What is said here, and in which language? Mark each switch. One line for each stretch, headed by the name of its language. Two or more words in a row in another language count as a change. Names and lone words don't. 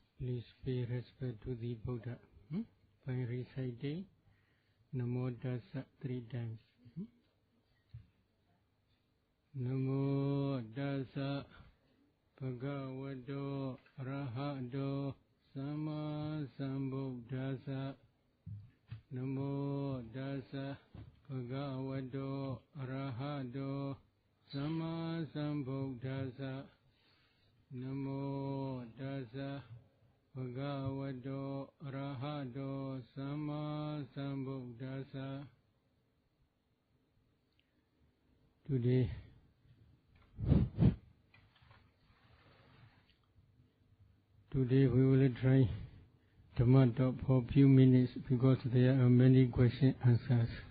English: Please pay respect to the Buddha by reciting Namo Tassa 3 times.
Pali: Namo Tassa Bhagavato Arahato Sama Sambuddhassa. Namo Tassa Bhagavato Arahato Sama Sambuddhassa. Namo Tassa Bhagavato Arahato Sama Sambuddhassa.
English: Today we will try Dhamma talk for a few minutes because there are many question answers.